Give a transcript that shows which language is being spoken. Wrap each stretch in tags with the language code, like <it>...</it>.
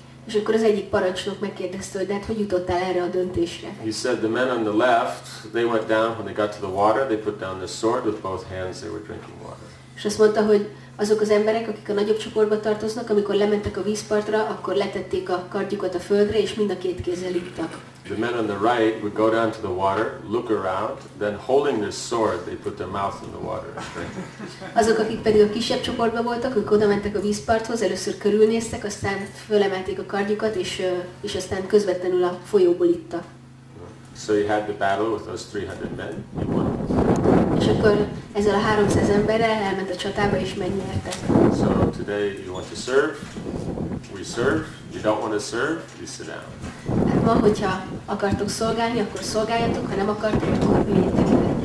<hu>És akkor az egyik parancsnok megkérdezte, hogy de hát hogy jutottál erre a döntésre?</hu> <en>He said the men on the left, they went down when they got to the water, they put down their sword with both hands, they were drinking water.</en> <hu>És azt mondta, hogy azok az emberek, akik a nagyobb csoportba tartoznak, amikor lementek a vízpartra, akkor letették a kardjukat a földre, és mind a két kézzel ittak.</hu> <en>The men on the right would go down to the water, look around, then holding their sword, they put their mouth in the water and drink.</en> <hu>Azok, akik pedig a kisebb csoportban voltak, ők oda mentek a vízparthoz, először körülnéztek, aztán fölemelték a kardjukat, és aztán közvetlenül a folyóból ittak.</hu> <en>So he had the battle with those 300 men, he won.</en> <hu>És akkor ezzel a 300 emberrel elment a csatába, és megnyerte.</hu> <en>So today you want to serve, we serve. You don't want to serve, you sit down.</en> <hu>Hát ma, hogyha akartok szolgálni, akkor szolgáljatok, ha nem akartok, akkor üljétek le.</hu>